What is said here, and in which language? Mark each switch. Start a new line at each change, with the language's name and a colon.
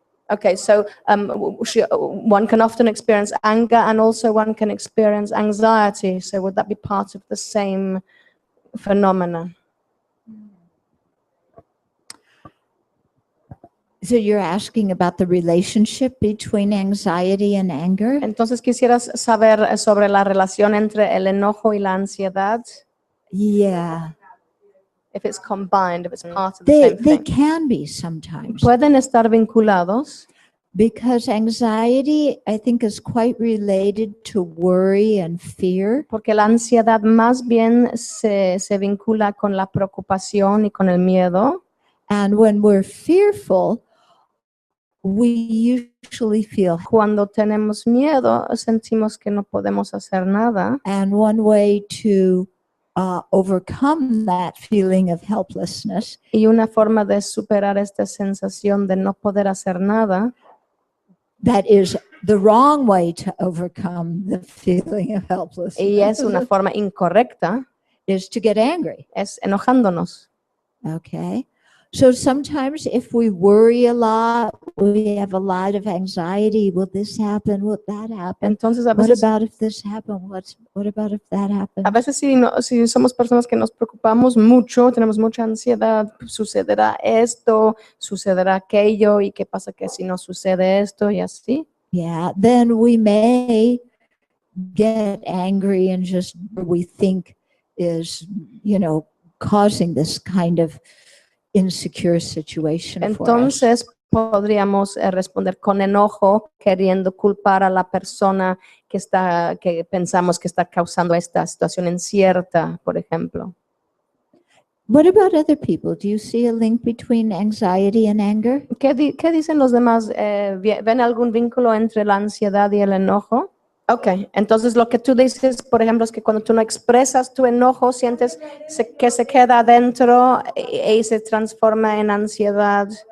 English: Okay, so one can often experience anger and also one can experience anxiety. So would that be part of the same phenomena? So you're asking about the relationship between anxiety and anger?
Spanish: Entonces quisieras saber sobre la relación entre el enojo y la ansiedad.
English: Yeah. If it's combined, if it's part of the same They thing. can be sometimes.
Spanish: Pueden estar vinculados
English: Because anxiety, I think, is quite related to worry and fear.
Spanish: porque la ansiedad más bien se vincula con la preocupación y con el miedo.
English: And when we're fearful, we usually feel.
Spanish: Cuando tenemos miedo, sentimos que no podemos hacer nada.
English: And one way to overcome that feeling of helplessness
Spanish: Y una forma de superar esta sensación de no poder hacer nada,
English: that is the wrong way to overcome the feeling of helplessness
Spanish: y es una forma incorrecta,
English: is to get angry.
Spanish: es enojándonos.
English: Okay. So sometimes if we worry a lot, we have a lot of anxiety. Will this happen? Will that happen?
Spanish: Entonces, a
English: What
Spanish: veces,
English: about if this happened? What about if that happens?
Spanish: si somos personas que nos preocupamos mucho, tenemos mucha ansiedad, sucederá esto, sucederá aquello, y qué pasa que si no sucede esto y así.
English: Yeah, then we may get angry and just we think is, causing this kind of insecure situation for us.
Spanish: Entonces podríamos responder con enojo, queriendo culpar a la persona que pensamos que está causando esta situación incierta, por ejemplo.
English: What about other people? Do you see a link between anxiety and anger?
Spanish: ¿Qué dicen los demás? ¿Ven algún vínculo entre la ansiedad y el enojo? Ok, entonces lo que tú dices, por ejemplo, es que cuando tú no expresas tu enojo, sientes que se queda adentro y se transforma en ansiedad.